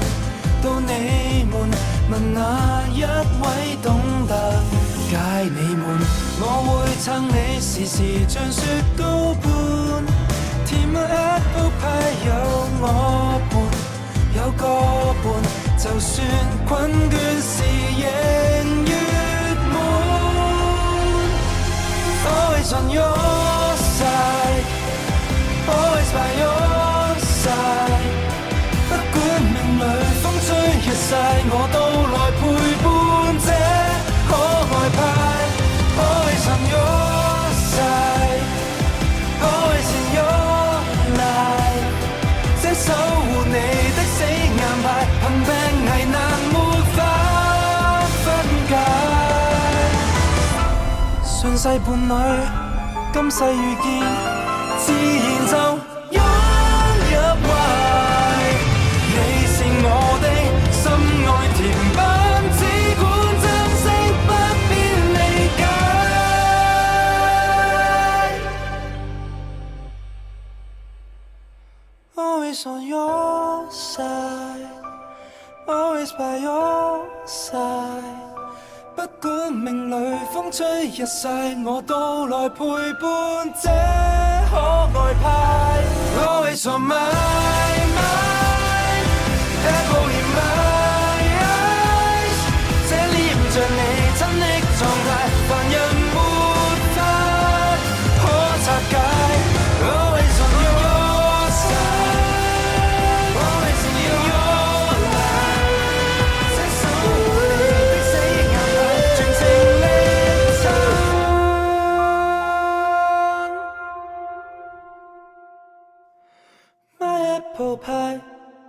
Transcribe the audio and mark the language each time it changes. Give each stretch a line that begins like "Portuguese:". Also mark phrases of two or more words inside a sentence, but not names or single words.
Cantonese: 到你們問哪一位懂得解你悶，我會撐你時時像雪糕般。甜蜜
English: apple pie
Cantonese: 有我伴，有個伴，就算困倦時仍月滿。
English: Always on your side,
Cantonese: always by your side。不管命裏風吹日曬，我都來陪伴這可愛派。
English: Always on your side, always in your life。
Cantonese: 這守護你的死硬派，憑病危難沒法分解。上世伴侶，今世遇見，自然就湧入懷。你是我的心愛甜品，只管珍惜，不必理解。
English: Always on your side,
Cantonese: always by your side。不管命裏風吹日曬，我都來陪伴這可愛派。
English: Always on my mind, apple in my eyes。
Cantonese: 這臉像你親的狀態，凡人沒法可拆解。
English: Always on your side, always in your life。
Cantonese: 這守護你的死硬派，全程力撐。
English: My apple pie。